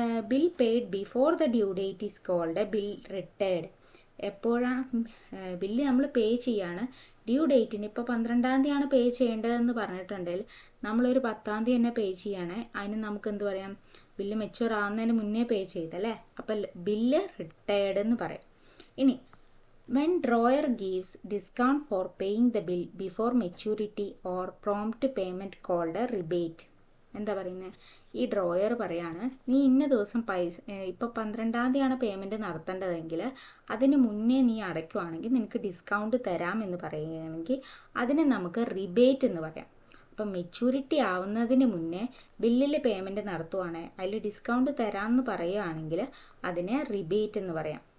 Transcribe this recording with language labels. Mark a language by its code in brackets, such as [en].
[en] Bill paid before the due date is called a bill retired. [ml] എപ്പോഴാണ് bill നമ്മൾ പേ ചെയ്യാണ് due ഡേറ്റിന്, ഇപ്പോൾ 12-ാം തീയതിയാണ് പേ ചെയ്യേണ്ടതെന്ന് പറഞ്ഞിട്ടുണ്ടെങ്കിൽ നമ്മളൊരു 10-ാം തീയതി തന്നെ പേ ചെയ്യുകയാണെ അതിന് നമുക്ക് എന്ത് പറയാം? ബില്ല് മെച്യൂർ ആവുന്നതിന് മുന്നേ പേ ചെയ്തല്ലേ. അപ്പം ബില്ല് റിട്ടേർഡ് എന്ന് പറയും. [en] ഇനി when drawer gives discount for paying the bill before maturity or prompt payment called a rebate. [ml] എന്താ പറയുന്നത്? ഈ ഡ്രോയർ പറയാണ്, നീ ഇന്ന ദിവസം പൈസ ഇപ്പോൾ 12-ാം തീയതിയാണ് പേയ്മെൻറ്റ് നടത്തേണ്ടതെങ്കിൽ അതിന് മുന്നേ നീ അടയ്ക്കുവാണെങ്കിൽ നിനക്ക് ഡിസ്കൗണ്ട് തരാമെന്ന് പറയുകയാണെങ്കിൽ അതിനെ നമുക്ക് റിബേറ്റ് എന്ന് പറയാം. അപ്പം മെച്യൂരിറ്റി ആവുന്നതിന് മുന്നേ ബില്ലിൽ പേയ്മെൻറ്റ് നടത്തുവാണ്, അതിൽ ഡിസ്കൗണ്ട് തരാമെന്ന് പറയുകയാണെങ്കിൽ അതിനെ റിബേറ്റ് എന്ന് പറയാം.